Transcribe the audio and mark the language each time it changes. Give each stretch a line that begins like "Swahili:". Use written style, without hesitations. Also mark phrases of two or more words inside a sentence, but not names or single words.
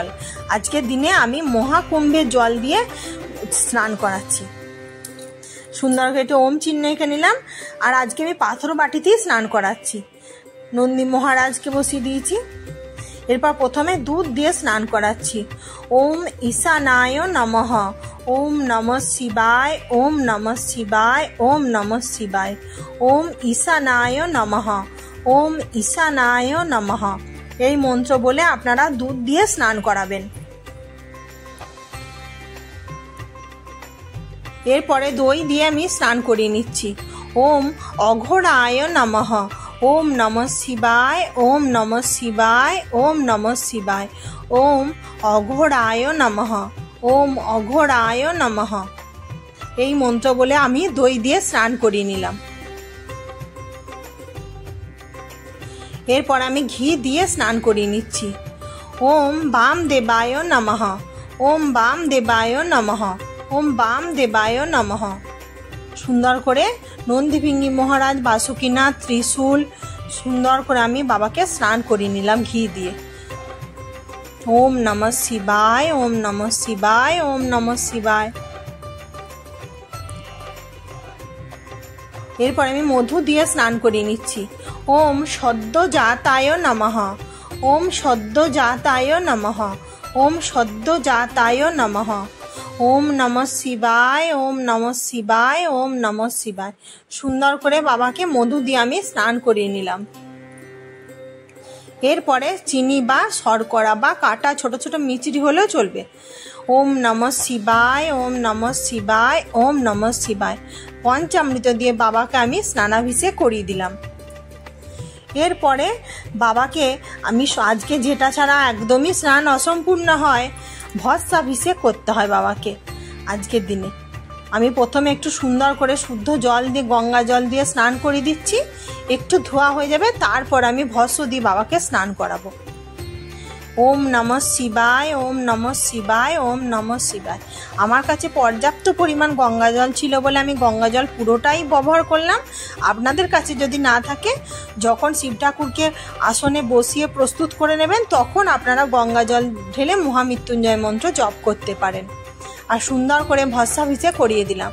Bangla: আজকের দিনে আমি মহাকুম্ভের জল দিয়ে স্নান করাচ্ছি। সুন্দর করে একটু ওম চিহ্ন এঁকে নিলাম। আর আজকে আমি পাথর বাটিতেই স্নান করাচ্ছি। নন্দী মহারাজকে বসিয়ে দিয়েছি। এরপর প্রথমে দুধ দিয়ে স্নান করাচ্ছি।
Sanskrit: ওম ঈশানায় নমঃ, ওম নমঃ শিবায়, ওম নমঃ শিবায়, ওম নমঃ শিবায়, ওম ঈশানায় নমঃ, ওম ঈশানায় নমঃ।
Bangla: এই মন্ত্র বলে আপনারা দুধ দিয়ে স্নান করাবেন। এরপরে দই দিয়ে আমি স্নান করিয়ে নিচ্ছি।
Sanskrit: ওম অঘোরায় নমঃ, ওম নমঃ শিবায়, ওম নমঃ শিবায়, ওম নমঃ শিবায়, ওম অঘোরায় নমঃ, ওম অঘোরায় নমঃ।
Bangla: এই মন্ত্র বলে আমি দই দিয়ে স্নান করিয়ে নিলাম। এরপর আমি ঘি দিয়ে স্নান করিয়ে নিচ্ছি।
Sanskrit: ওম বামদেবায় নমঃ, ওম বামদেবায় নমঃ, ওম বামদেবায় নমঃ।
Bangla: সুন্দর করে নন্দীভিঙ্গি মহারাজ, বাসুকীনাথ, ত্রিশূল সুন্দর করে আমি বাবাকে স্নান করিয়ে নিলাম ঘি দিয়ে।
Sanskrit: ওম নমঃ শিবায়, ওম নমঃ শিবায়, ওম নমঃ শিবায়।
Bangla: এরপর আমি মধু দিয়ে স্নান করিয়ে নিচ্ছি।
Sanskrit: ওম সদ্য জাতায় নমঃ, ওম সদ্য জাতায় নমঃ, ওম সদ্য জাতায় নমঃ, ওম নমঃ শিবায়, ওম নমঃ শিবায়, ওম নমঃ শিবায়।
Bangla: সুন্দর করে বাবাকে মধু দিয়ে আমি স্নান করিয়ে নিলাম। এরপরে চিনি বা শর্করা বা কাটা ছোট ছোট মিচড়ি হলেও চলবে।
Sanskrit: ওম নমঃ শিবায়, ওম নমঃ শিবায়, ওম নমঃ শিবায়।
Bangla: পঞ্চামৃত দিয়ে বাবাকে আমি স্নানাভিষেক করিয়ে দিলাম। এরপরে বাবাকে আমি আজকে যেটা ছাড়া একদমই স্নান অসম্পূর্ণ হয়, ভস্মাভিষেক করতে হয় বাবাকে আজকের দিনে। আমি প্রথমে একটু সুন্দর করে শুদ্ধ জল দিয়ে গঙ্গা জল দিয়ে স্নান করে দিচ্ছি, একটু ধোয়া হয়ে যাবে, তারপর আমি ভস্ম দিয়ে বাবাকে স্নান করাবো।
Sanskrit: ওম নমঃ শিবায়, ওম নমঃ শিবায়, ওম নমঃ শিবায়।
Bangla: আমার কাছে পর্যাপ্ত পরিমাণ গঙ্গা জল ছিল বলে আমি গঙ্গা জল পুরোটাই ব্যবহার করলাম। আপনাদের কাছে যদি না থাকে, যখন শিব ঠাকুরকে আসনে বসিয়ে প্রস্তুত করে নেবেন তখন আপনারা গঙ্গা জল ঢেলে মহামৃত্যুঞ্জয় মন্ত্র জপ করতে পারেন। আর সুন্দর করে ভস্মাভিষেক করিয়ে দিলাম।